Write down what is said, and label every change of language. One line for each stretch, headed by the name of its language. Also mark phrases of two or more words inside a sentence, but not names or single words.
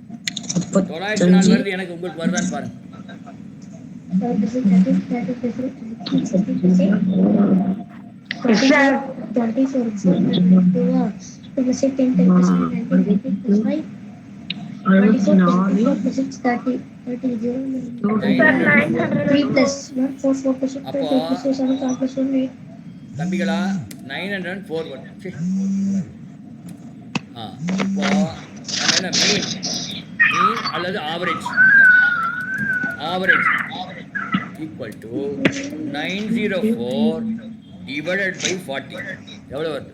Tamil: வருது எனக்கு. உங்களுக்கு வருதான்னு பாருங்க.
English: Yes, sir. 24 plus 10 plus 9 plus 5 24 plus 6 30 30 3 plus 1 4 4 plus 6
Tamil: அப்போ
English: 5 plus 7 7 plus 1 8
Tamil: தம்பிகளா 904 வரும். சரி இப்போ நம்ம என்ன மீன் அல்லது
English: average equal to 904 divided by 40
Tamil: எவ்வளோ வருது?